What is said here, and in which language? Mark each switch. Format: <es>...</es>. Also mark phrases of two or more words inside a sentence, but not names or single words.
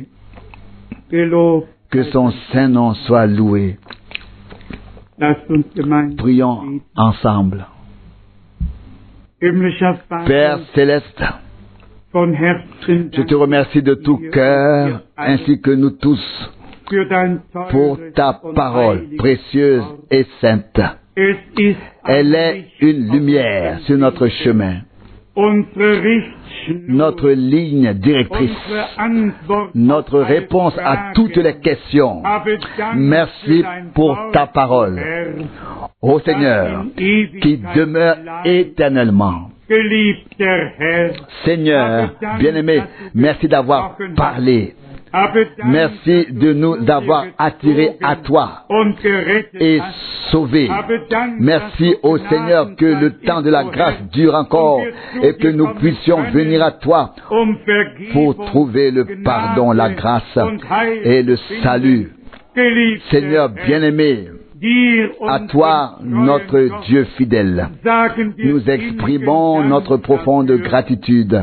<fr>Que son saint nom soit loué. Prions ensemble. Père céleste,</fr> <de>von Herzen</de> <fr>Je te remercie de tout cœur, ainsi que nous tous,</fr> <de>für dein</de> <fr>pour</fr> <de>teures</de> <fr>ta</fr> <de>und</de> <fr>parole</fr> <de>heiliges</de> <fr>précieuse</fr> <de>Wort.</de> <fr>et sainte.</fr> <de>Es ist</de> <fr>Elle</fr> <de>ein</de> <fr>est</fr> <de>Licht</de> <fr>une</fr> <de>auf</de> <fr>lumière</fr> <de>unserem</de> <fr>sur notre</fr> <de>Wege,</de> <fr>chemin,</fr> <de>unsere Richtschnur,</de> <fr>notre ligne directrice,</fr> <de>unsere Antwort</de> <fr>notre</fr> <de>auf alle</de> <fr>réponse à</fr> <de>Fragen.</de> <fr>toutes les questions.</fr> <de>Habe Dank</de> <fr>Merci</fr> <de>für dein</de> <fr>pour</fr> <de>Wort,</de> <fr>ta parole,</fr> <de>Herr.</de> <fr>ô Seigneur, qui demeure éternellement.</fr> <de>Geliebter Herr,</de> <fr>Seigneur, bien-aimé, merci d'avoir parlé.</fr> <de>habe Dank,</de> <fr>Merci de nous avoir attirés à toi</fr> <de>und gerettet</de> <fr>et</fr> <de>hast.</de> <fr>sauvés.</fr> <de>Habe Dank,</de> <fr>Merci</fr> <de>dass du</de> <fr>au Seigneur que le temps de la grâce dure encore et que nous puissions venir à toi pour trouver le pardon, la grâce et le salut. Seigneur bien-aimé, à toi, notre Dieu fidèle, nous exprimons notre profonde gratitude.</fr>